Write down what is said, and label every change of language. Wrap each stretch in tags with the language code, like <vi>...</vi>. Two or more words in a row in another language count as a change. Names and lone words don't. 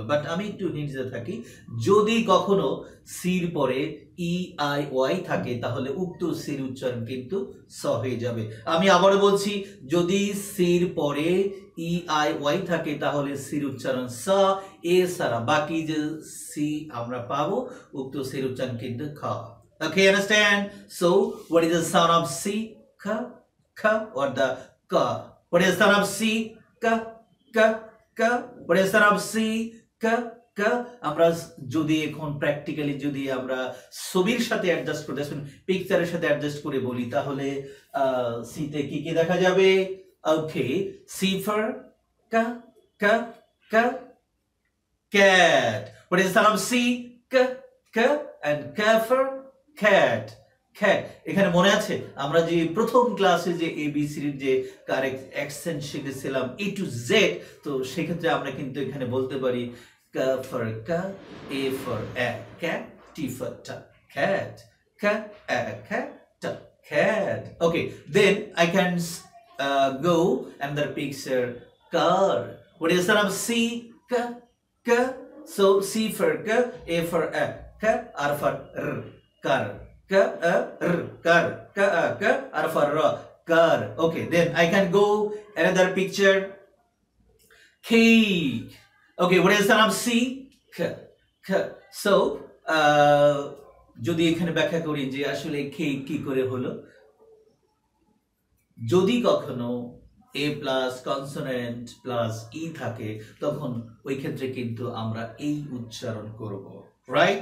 <bn>বাট আমি একটু হিন্ট দিতে থাকি, যদি কখনো সির পরে</bn> <en>E I Y</en> <bn>থাকে তাহলে উক্ত সির উচ্চারণ কিন্তু স হয়ে যাবে। আমি আবারও বলছি, যদি সির পরে</bn> <en>E I Y</en> <bn>থাকে তাহলে সির উচ্চারণ স, এ সারা বাকি যে সি আমরা পাবো উক্ত সির উচ্চারণ কিন্তু খ।</bn> <en>Okay, understand? So what is the sound of C? Ka, ka, or the ka? What is the sound of C? Ka, ka, ka. What is the sound of C? Ka, ka.</en> <bn>আমরা যদি এখন প্র্যাকটিক্যালি যদি আমরা ছবির সাথে অ্যাডজাস্ট করে পিকচারের সাথে অ্যাডজাস্ট করে বলি তাহলে সিতে কি কি দেখা যাবে?</bn> <en>Okay, C for ka, ka, ka. Cat. What is the sound of C? Ka, ka, and ka for cat. cat.</en> <bn>এখানে মনে আছে আমরা যে প্রথম ক্লাসে যে এবিসিডির যে কারেক্ট অ্যাকসেন্ট শিখেছিলাম</bn> <en>A to Z,</en> <bn>তো সেক্ষেত্রে আমরা কিন্তু এখানে বলতে পারি</bn> <en>ka for ka, A for a cat, T for ta cat, ka a cat, ta cat. Okay, then I can go another picture. Car. What is the sound of C? Ka, ka. So C for ka, A for a ka, R for r, car. Ka a r, car. Ka a ka, R for r, car. Okay, then I can go another picture. Cake. Okay, what is the sound of C? Ka, ka.</en> <bn>So যদি এখানে ব্যাখ্যা করি যে আসলে কেক কি করে হলো, যদি কখনো</bn> <en>A plus consonant plus E</en> <bn>থাকে তখন ওই ক্ষেত্রে কিন্তু আমরা এই উচ্চারণ করব, রাইট?</bn>